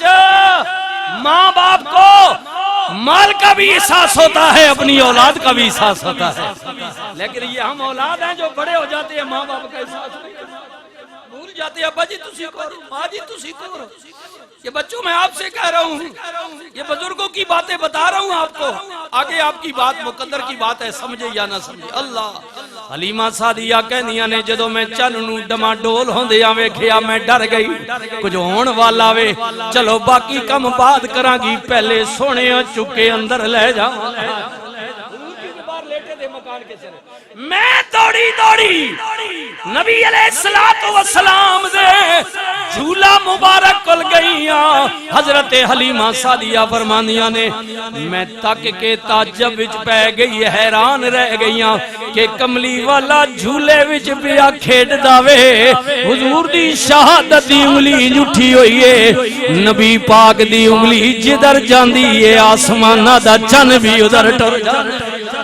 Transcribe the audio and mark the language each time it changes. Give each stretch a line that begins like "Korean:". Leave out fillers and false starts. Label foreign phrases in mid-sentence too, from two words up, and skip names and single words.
Urdu: ماں باپ کو مال کا بھی احساس ہوتا ہے، اپنی اولاد کا بھی احساس ہوتا ہے، لیکن یہ ہم اولاد ہیں جو بڑے ہو جاتے ہیں ماں باپ کا احساس نہیں کرتے، بھول جاتے ہیں
Punjabi: ابا جی تسی کرو، ماں جی تسی کرو۔
Urdu: یہ بچوں میں آپ سے کہہ رہا ہوں، یہ بزرگوں کی باتیں بتا رہا ہوں آپ کو، آگے آپ کی بات مقدر کی بات ہے، سمجھے یا نہ سمجھے۔
Punjabi: اللہ حلیمہ سعدیہ کہنیاں نے جدو میں چن نو ڈما ڈول ہوندیاں ویکھیا میں ڈر گئی، کچھ ہون والا وے، چلو باقی کم بعد کراں گی، پہلے سونے چکے اندر لے جاواں۔ میں دوڑی دوڑی نبی علیہ السلام دے جھولا مبارک کل گئیاں، حضرت حلیمہ سعدیہ فرمانیاں نے میں تک کے تعجب وچ پہ گئی، حیران رہ گئیاں کہ کملی والا جھولے وچ پیا کھیڈ داوے، حضور دی شہادت دی انگلی جھٹی ہوئی ہے، نبی پاک دی انگلی جدھر جاندی ہے آسمانہ دا چن بھی ادھر ٹر جاندی ہے۔